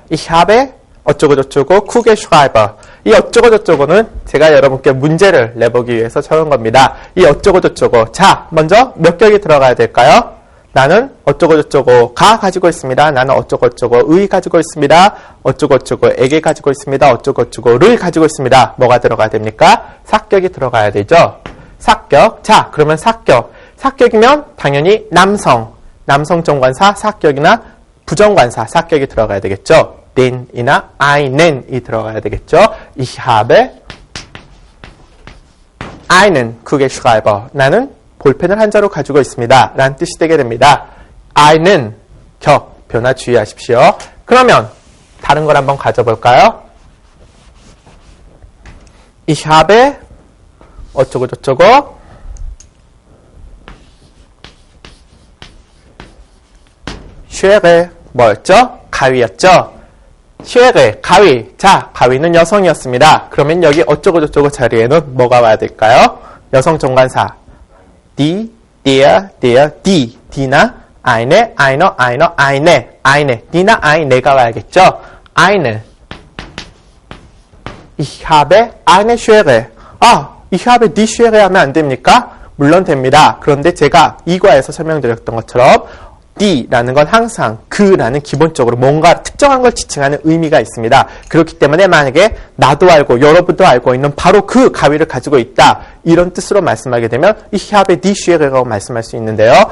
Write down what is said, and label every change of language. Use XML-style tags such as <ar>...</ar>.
<de>Ich habe</de> <ko>어쩌고 저쩌고</ko> <de>Kugelschreiber.</de> <ko>이 어쩌고 저쩌고는 제가 여러분께 문제를 내보기 위해서 적은 겁니다. 이 어쩌고 저쩌고. 자, 먼저 몇 격이 들어가야 될까요? 나는 어쩌고 저쩌고가 가지고 있습니다. 나는 어쩌고 저쩌고의 가지고 있습니다. 어쩌고 저쩌고에게 가지고 있습니다. 어쩌고 저쩌고를 가지고 있습니다. 뭐가 들어가야 됩니까? 사격이 들어가야 되죠. 사격. 자, 그러면 사격. 사격이면 당연히 남성 정관사 사격이나 부정관사 사격이 들어가야 되겠죠. den이나 einen이 들어가야 되겠죠.</ko> <de>Ich habe einen Kugelschreiber.</de> <ko>나는 볼펜을 한 자루 가지고 있습니다. 라는 뜻이 되게 됩니다. einen 격, 변화 주의하십시오. 그러면 다른 걸 한번 가져볼까요?</ko> <de>Ich habe</de> <ko>어쩌고 저쩌고 Schere 뭐였죠? 가위였죠? Schere, 가위. 자, 가위는 여성이었습니다. 그러면 여기 어쩌고 저쩌고 자리에는 뭐가 와야 될까요? 여성 정관사 die, der, die.</ko> <de>die나 eine, einer, eine.</de> <ko>die나 eine가 와야겠죠?</ko> <de>eine. Ich habe eine Schere. Ich habe die Schere</de> <ko>하면 안 됩니까? 물론 됩니다. 그런데 제가 이과에서 설명드렸던 것처럼 D라는 건 항상 그라는 기본적으로 뭔가 특정한 걸 지칭하는 의미가 있습니다. 그렇기 때문에 만약에 나도 알고 여러분도 알고 있는 바로 그 가위를 가지고 있다. 이런 뜻으로 말씀하게 되면</ko> <de>Ich habe die Schere</de> <ko>라고 말씀할 수 있는데요.</ko>